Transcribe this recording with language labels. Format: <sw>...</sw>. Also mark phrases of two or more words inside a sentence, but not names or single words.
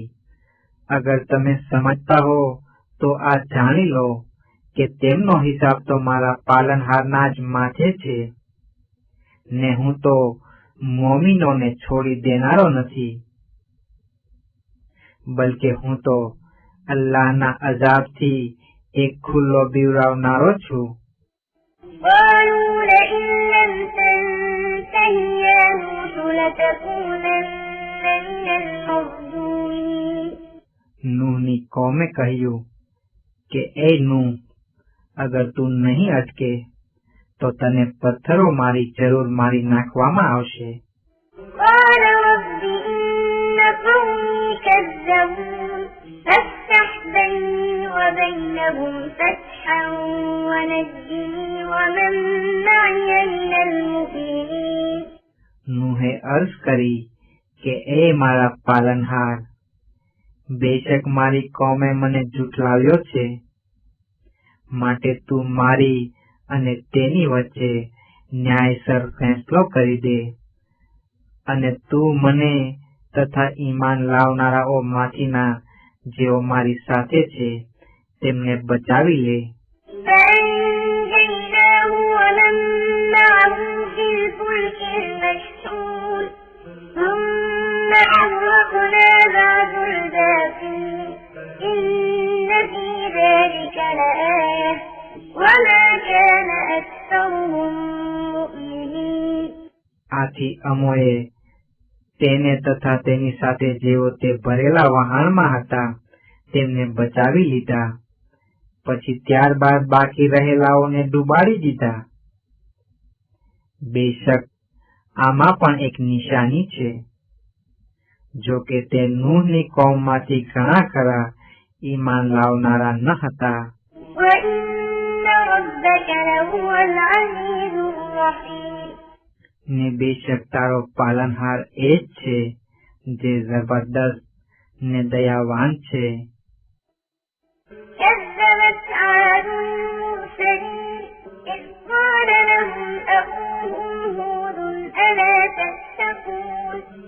<gu>અગર તમે સમજતા હો તો આ જાણી લો કે તેમનો હિસાબ તો મારા પાલનહારના જ માથે છે, ને હું તો મોમીનોને છોડી દેનારો નથી, બલકે હું તો અલ્લાહના અઝાબથી એક ખુલ્લો બીવરાવનારો છું.</gu> <ar>قالوا لئن لم تنته يا نوح لتكونن من المرجومين</ar> <gu>નૂહની કોમે કહ્યું કે એ નૂહ, અગર તું નહીં અટકે તો તને પથ્થરો મારી જરૂર મારી નાખવામાં આવશે.</gu> <ar>قال رب إن قومي كذبون فافتح بيني وبينهم فتحا ونجني ومن معي من المؤمنين</ar> <gu>નૂહે અર્જ કરી કે એ મારા પાલનહાર, બેશક મારી કોમે મને ઝૂઠલાવ્યો છે, માટે તું મારી અને તેની વચ્ચે ન્યાયસર ફેંસલો કરી દે, અને તું મને તથા ઈમાન લાવનારાઓ માંથીના જેઓ મારી સાથે છે તેમને બચાવી લે.</gu> <ar>فأنجيناه ومن معه في الفلك المشحون ثم أغرقنا بعد الباقين إن في ذلك لآية وما كان أكثرهم مؤمنين</ar> <gu>આથી અમોએ તેને તથા તેની સાથે જેઓ તે ભરેલા વહાણમાં હતા તેમને બચાવી લીધા, પછી ત્યારબાદ બાકી રહેલાઓને ડૂબાડી દીધા. બેશક આમાં પણ એક નિશાની છે, જો કે તે નૂહની કોમમાંથી ઘણા ખરા ઈમાન લાવનારા ન હતા.</gu> <ar>وإن ربك لهو العزيز الرحيم</ar> <gu>ને બેશક તારો પાલનહાર એ જ છે જે જબરદસ્ત ને દયાવાન છે.</gu> <ar>كذبت عاد المرسلين إذ قال لهم أخوهم هود ألا تتقون</ar>